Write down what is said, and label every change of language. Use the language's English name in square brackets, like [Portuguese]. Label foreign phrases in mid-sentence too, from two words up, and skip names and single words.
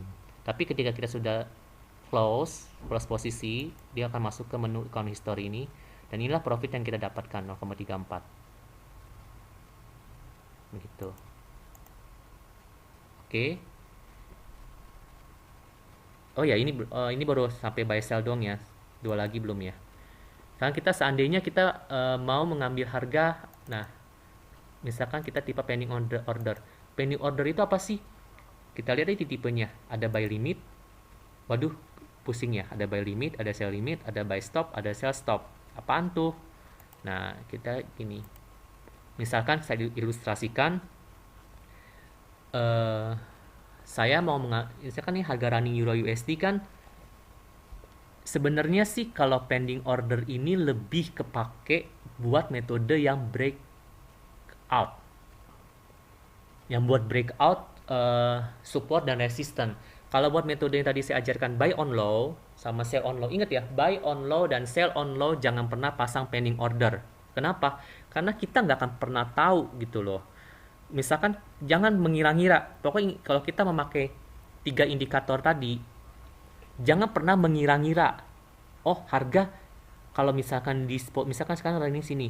[Indonesian] Tapi ketika kita sudah close posisi, dia akan masuk ke menu [English] account history [Indonesian] ini, dan inilah profit yang kita dapatkan 0,34. Begitu. Oke. Oh ya, ini baru sampai [English] buy sell [Indonesian] dong ya. Dua lagi belum ya. Sekarang kita seandainya kita mau mengambil harga, nah, misalkan kita tipe [English] pending order. Pending order [Indonesian] itu apa sih? Kita lihat di tipenya. Ada [English] buy limit. [Indonesian] Waduh, pusing ya. Ada [English] buy limit, [Indonesian] ada [English] sell limit, [Indonesian] ada [English] buy stop, [Indonesian] ada [English] sell stop. [Indonesian] Apaan tuh? Nah, kita gini. Misalkan saya ilustrasikan, saya mau misalkan nih harga running euro USD kan sebenarnya sih kalau [English] pending order [Indonesian] ini lebih kepake buat metode yang breakout. Yang buat [English] breakout support [Indonesian] dan resistance. Kalau buat metode yang tadi saya ajarkan [English] buy on low [Indonesian] sama [English] sell on low, [Indonesian] ingat ya, [English] buy on low [Indonesian] dan [English] sell on low [Indonesian] jangan pernah pasang [English] pending order. [Indonesian] Kenapa? Karena kita nggak akan pernah tahu gitu loh. Misalkan jangan mengira-ngira. Pokoknya kalau kita memakai 3 indikator tadi, jangan pernah mengira-ngira. Oh, harga kalau misalkan misalkan sekarang running sini.